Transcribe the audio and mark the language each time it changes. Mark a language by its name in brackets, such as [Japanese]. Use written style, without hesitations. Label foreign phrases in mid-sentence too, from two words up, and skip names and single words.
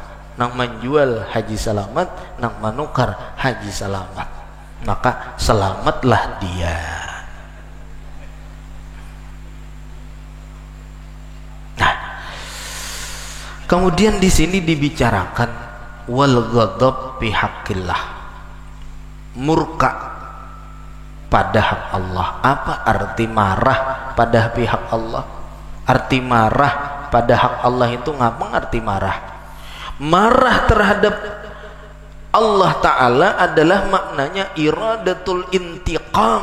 [Banjar] Nang menjual haji selamat, nang menukar haji selamat. [Indonesian] Maka selamatlah dia. Nah, kemudian di sini dibicarakan [Arabic] والغضب في حق الله. [Indonesian] Murka pada hak Allah. Apa arti marah pada pihak Allah? Arti marah pada hak Allah itu ngapang arti marah? Marah terhadap Allah Ta'ala adalah maknanya [Arabic] إرادة الانتقام.